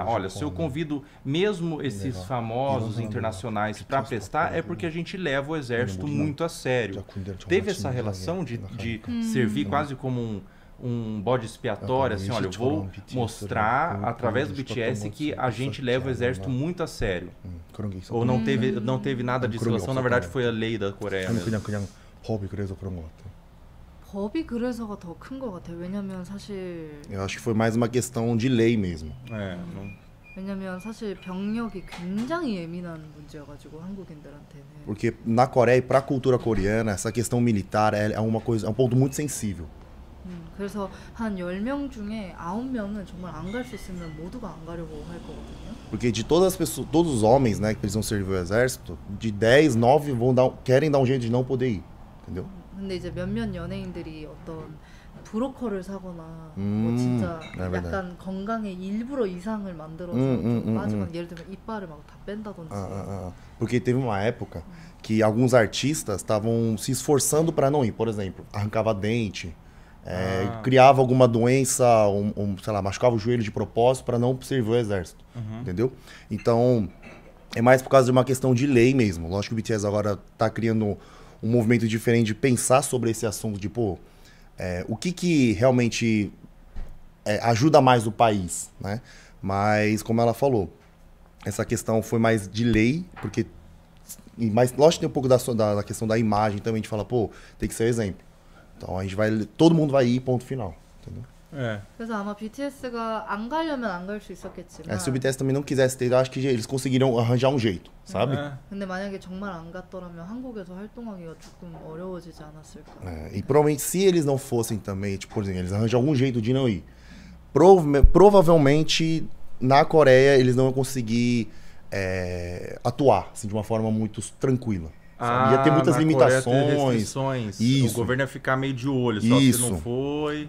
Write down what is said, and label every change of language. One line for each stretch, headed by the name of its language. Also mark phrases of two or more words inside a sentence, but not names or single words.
Portuguese: Olha, se eu convido mesmo esses famosos internacionais para prestar, é porque a gente leva o exército muito a sério. Teve essa relação de servir quase como um bode expiatório, assim, olha, eu vou mostrar através do BTS que a gente leva o exército muito a sério. Ou não teve nada disso, na verdade foi a lei da Coreia mesmo.
Korean: 법이 그래서가 더 큰 것 같아요. 왜냐면 사실
Portuguese: Eu acho que foi mais uma questão de lei mesmo.
Korean: 왜냐면 사실 병력이 굉장히 예민한 문제여가지고 한국인들한테는.
Portuguese: Porque na Coreia e para a cultura coreana, essa questão militar é um ponto muito sensível.
Korean: 그래서 한 10명 중에 9명은 정말 안 갈 수 있으면 모두가 안 가려고 할 거거든요.
Portuguese: Porque de todas as pessoas, todos os homens, né, que precisam servir o exército, de 10, 9 querem dar um jeito de não poder ir, entendeu?
Korean: 근데 이제 몇몇 연예인들이 어떤 브로커를 사거나 뭐 진짜 약간 건강에 일부러 이상을 만들어서 좀 빠지거나 예를 들면 이빨을 막 다 뺀다든지.
Portuguese: Porque teve uma época que alguns artistas estavam se esforçando para não ir, por exemplo, arrancava dente, criava alguma doença, sei lá, machucava o joelho de propósito para não servir o exército, entendeu? Então, é mais por causa de uma questão de lei mesmo. Lógico que o BTS agora tá criando um movimento diferente de pensar sobre esse assunto de, pô, o que realmente ajuda mais o país, né? Mas, como ela falou, essa questão foi mais de lei, porque... Mas, lógico que tem um pouco da questão da imagem também, de falar, pô, tem que ser exemplo. Então a gente vai, todo mundo vai ir, ponto final, entendeu?
Korean: 그래서 아마 BTS가 안 가려면 안 갈 수 있었겠지만
Portuguese: Se o BTS também não quisesse ter, eu acho que eles conseguiriam arranjar um jeito, sabe?
Korean: 근데 만약에 정말 안 갔더라면 한국에서 활동하기가 조금 어려워지지 않았을까?
Portuguese: E provavelmente se eles não fossem também, tipo, por exemplo, eles arranjam algum jeito de não ir, provavelmente na Coreia eles não iam conseguir atuar assim, de uma forma muito tranquila. Ia ter muitas limitações. Isso. O governo ia ficar meio de olho, só se não foi.